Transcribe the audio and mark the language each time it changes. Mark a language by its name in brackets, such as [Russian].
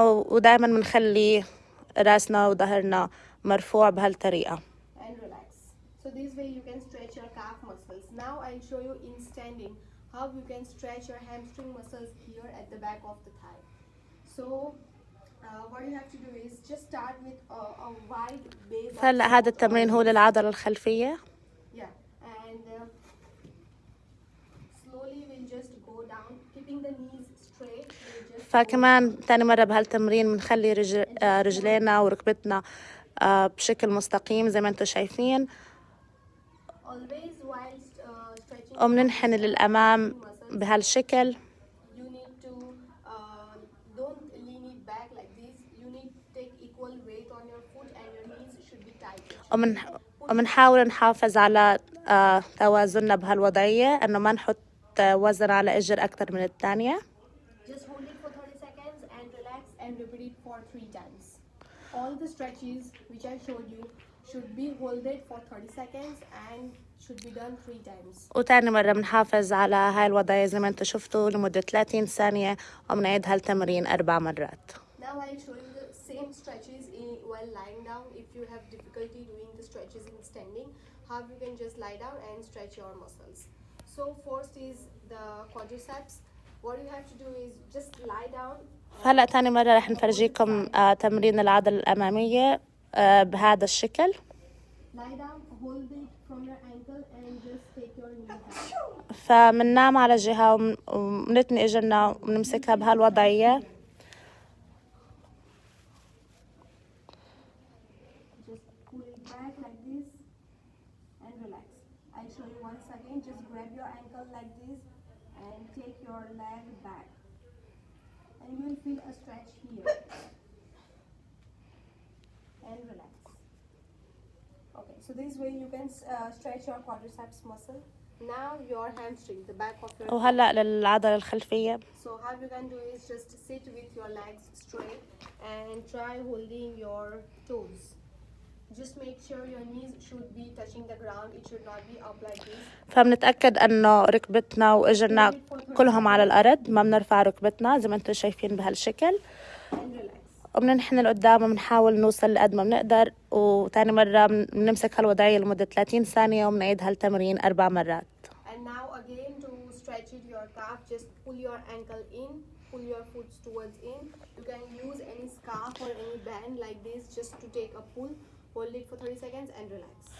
[Arabic] ودائما بنخلي راسنا وظهرنا مرفوع بهالطريقة. [English] So this way you can stretch your calf muscles. Now I'll show you in standing how you can stretch your hamstring muscles here at the back of the thigh. So What you have to do is just start with a wide base. [Arabic] فهلا هذا التمرين هو للعضلة الخلفية. [English] Yeah, and slowly we'll just go down, keeping the knees straight. We'll just [Arabic] فكمان تاني مرة بهالتمرين بنخلي رجلينا وركبتنا بشكل مستقيم زي ما انتم شايفين، [English] always whilst stretching. [Arabic] وبننحني للأمام بهالشكل. [English] You need to don't lean it back like this. You need to take equal weight on your foot, and your knees should be tight. [Arabic] وبنحاول نحافظ على توازننا بهالوضعية، انه ما نحط وزن على اجر اكثر من الثانية. [English] Just hold it for 30 seconds and relax and repeat it for 3 times. All the stretches which I showed you should be holded for 30 seconds and should be done 3 times. [Arabic] وتاني مرة بنحافظ على هاي الوضعية زي ما انتم شفتوا لمدة 30 ثانية، وبنعيد هالتمرين 4 مرات. [English] Now I'll show you the same stretches while lying down. If you have difficulty doing the stretches in standing, how you can just lie down and stretch your muscles. So first is the quadriceps. What you have to do is just lie down. [Arabic] هلا تاني مرة رح نفرجيكم تمرين العضلة الأمامية بهذا الشكل. [English] Lie down, hold it from your ankle and just take your knee down. [Arabic] فمننام على جهة ومنتني اجرنا وبنمسكها بهالوضعية. [English] Just pull it back like this and relax. I'll show you once again. Just grab your ankle like this and take your leg back. And you will feel a stretch here. And relax. Okay, so this way you can stretch your quadriceps muscle. Now your hamstring, the back of your [Arabic] وهلا للعضلة الخلفية. [English] So how you can do is just sit with your legs straight and try holding your toes. Just make sure your knees should be touching the ground. It should not be up like this. [Arabic] فبنتأكد انه ركبتنا واجرنا كلهم على الأرض، ما بنرفع ركبتنا زي ما انتم شايفين بهالشكل، [English] And relax. [Arabic] وبننحني لقدام وبنحاول نوصل لقد ما بنقدر. وتاني مرة بنمسك هالوضعية لمدة 30 ثانية وبنعيد هالتمرين 4 مرات. [English] And now again to stretch it your calf, just pull your ankle in, pull your foot towards in. You can use any scarf or any band like this just to take a pull. Hold it for 30 seconds and relax.